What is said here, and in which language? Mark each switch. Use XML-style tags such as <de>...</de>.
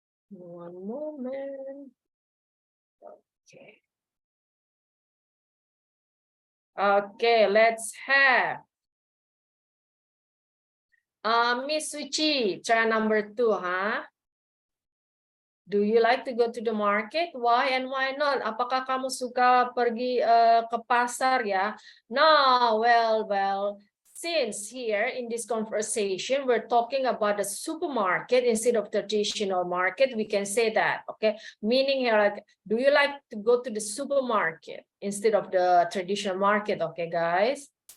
<en>One moment. Okay. Okay, let's have Miss Suchi, try number 2, huh? Do you like to go to the market? Why and why not?</en> <id>Apakah kamu suka pergi ke pasar ya?</id> <en>No, well, since here in this conversation, we're talking about the supermarket instead of traditional market, we can say that, okay? Meaning here, like, do you like to go to the supermarket instead of the traditional market, okay, guys?</en>